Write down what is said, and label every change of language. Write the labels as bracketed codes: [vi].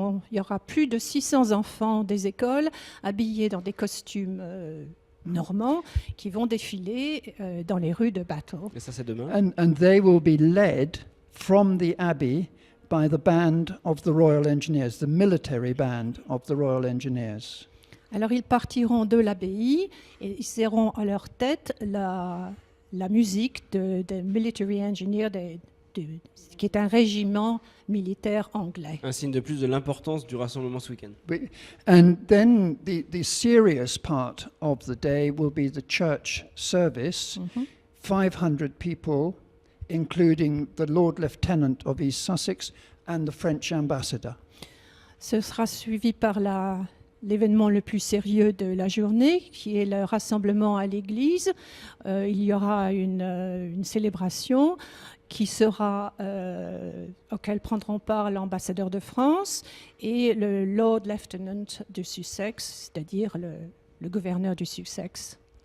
[fr] Il y aura plus de 600 enfants des écoles habillés dans des costumes normands qui vont défiler dans les rues de Battle. Et ça, c'est demain. [en] And they will be led from the Abbey by the band of the Royal Engineers, the military band of the Royal Engineers. [fr] Alors ils partiront de l'abbaye et ils seront à leur tête la musique des [en] military engineers, [fr] qui est un régiment militaire anglais. Un signe de plus de l'importance du rassemblement ce week-end. [en] And then the serious part of the day will be the church service. 500 people, including the Lord Lieutenant of East Sussex and the French ambassador. [fr] Ce sera suivi par l'événement le plus sérieux de la journée, qui est le rassemblement à l'église. Il y aura une célébration qui sera, auquel prendront part l'ambassadeur de France et le Lord Lieutenant de Sussex, c'est-à-dire le gouverneur du Sussex.